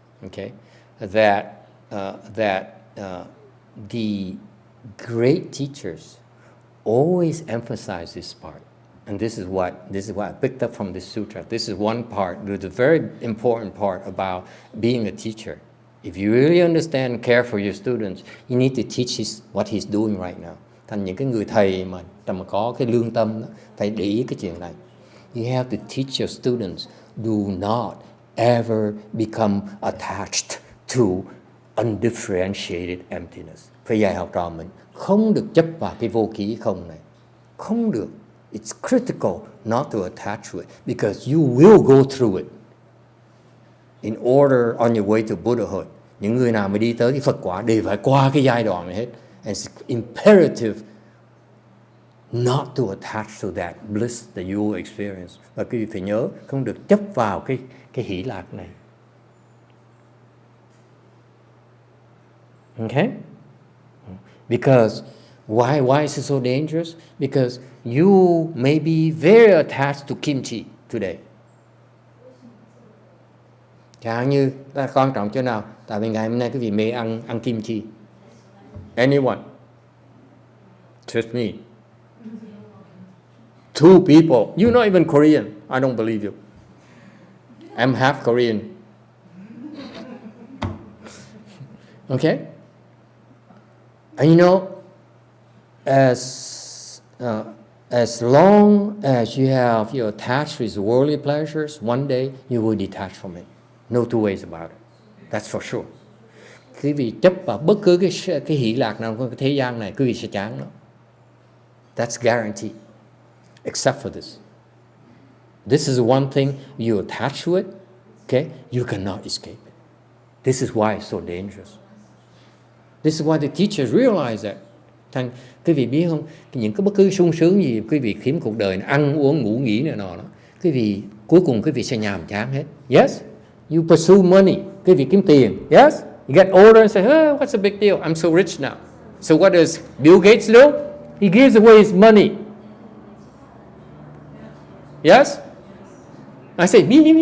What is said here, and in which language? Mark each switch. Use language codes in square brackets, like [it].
[en] Okay, that the great teachers always emphasize this part. And this is what I picked up from this sutra. This is one part. There's a very important part about being a teacher. If you really understand and care for your students, you need to teach what he's doing right now. [vi] Thành những cái người thầy mà có cái lương tâm đó, phải để ý cái chuyện này. [en] You have to teach your students do not ever become attached to undifferentiated emptiness. [vi] Phải dạy học trò mình không được chấp vào cái vô ký không này. Không được. [en] It's critical not to attach to it because you will go through it in order on your way to Buddhahood. [vi] Những người nào mà đi tới cái Phật quả đều phải qua cái giai đoạn này hết. [en] And it's imperative not to attach to that bliss that you will experience. [vi] Và quý vị phải nhớ không được chấp vào cái hỷ lạc này. [en] Okay? Because why is it so dangerous? Because you may be very attached to kimchi today. [vi] Chẳng hạn như ta quan trọng chỗ nào? Tại vì ngày hôm nay quý vị mê ăn kimchi. [en] Anyone? Just me. 2 people. You're not even Korean. I don't believe you. I'm half Korean. Okay? And you know, as long as you have you're attached with worldly pleasures, one day you will detach from it. No two ways about it. That's for sure. [vi] Quý vị chấp vào bất cứ cái hỷ lạc nào trong cái thế gian này, quý vị sẽ chán nó. [en] That's guaranteed. Except for this. This is one thing you attach to it, okay? You cannot escape it. This is why it's so dangerous. This is why the teachers realize that. [vi] Quý vị biết không, những cái bất cứ sung sướng gì quý vị kiếm cuộc đời này, ăn uống ngủ nghỉ này nọ đó, quý vị cuối cùng quý vị sẽ nhàm chán hết. [en] Yes, you pursue money, [vi] quý vị kiếm tiền. [en] Yes, you get older and say, oh, what's the big deal? I'm so rich now. So what does Bill Gates do? He gives away his money. Yes, I say me.